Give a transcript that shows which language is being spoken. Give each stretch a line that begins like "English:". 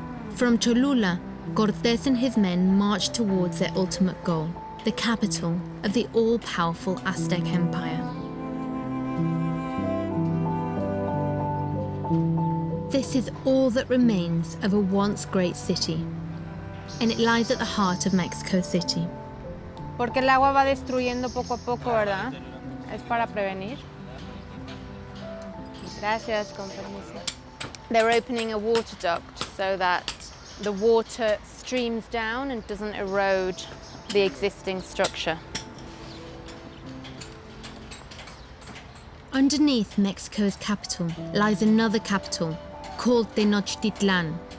English: From Cholula, Cortés and his men marched towards their ultimate goal, the capital of the all-powerful Aztec Empire. This is all that remains of a once great city, and it lies at the heart of Mexico City.
Spanish: Porque el agua va destruyendo poco a poco, ¿verdad? Es para prevenir. Gracias, con permiso.
English: They're opening a water duct so that the water streams down and doesn't erode the existing structure. Underneath Mexico's capital lies another capital called Tenochtitlan.